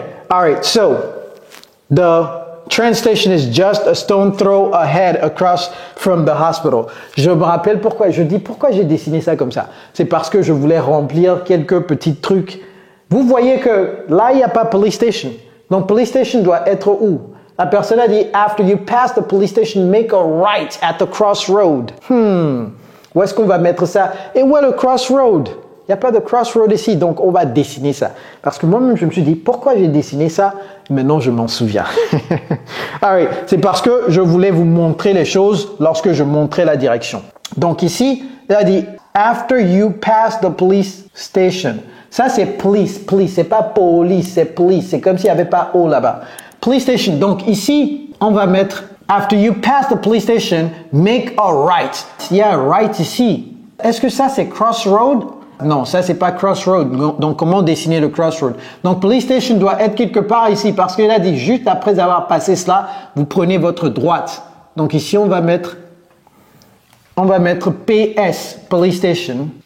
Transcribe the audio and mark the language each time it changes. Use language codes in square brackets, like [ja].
[en] All right. So, the train station is just a stone throw ahead across from the hospital. [fr] Je me rappelle pourquoi j'ai dessiné ça comme ça. C'est parce que je voulais remplir quelques petits trucs. Vous voyez que là, il n'y a pas police station. Donc, police station doit être où? La personne a dit, [en] after you pass the police station, make a right at the crossroad. [fr] Où est-ce qu'on va mettre ça? Et où est le crossroad? Il n'y a pas de crossroad ici, donc on va dessiner ça. Parce que moi-même, je me suis dit, pourquoi j'ai dessiné ça? Maintenant, je m'en souviens. Alright, c'est parce que je voulais vous montrer les choses lorsque je montrais la direction. Donc ici, il a dit, [en] after you pass the police station. [fr] Ça, c'est police. C'est pas police, c'est police. C'est comme s'il n'y avait pas O là-bas. [en] Police station. [fr] Donc ici, on va mettre [en] after you pass the police station, make a right. [fr] Il y a un right ici. Est-ce que ça, c'est crossroad? Non, ça, c'est pas crossroad. Donc, comment dessiner le crossroad? Donc, police station doit être quelque part ici parce qu'il a dit juste après avoir passé cela, vous prenez votre droite. Donc ici, on va mettre PS, police station.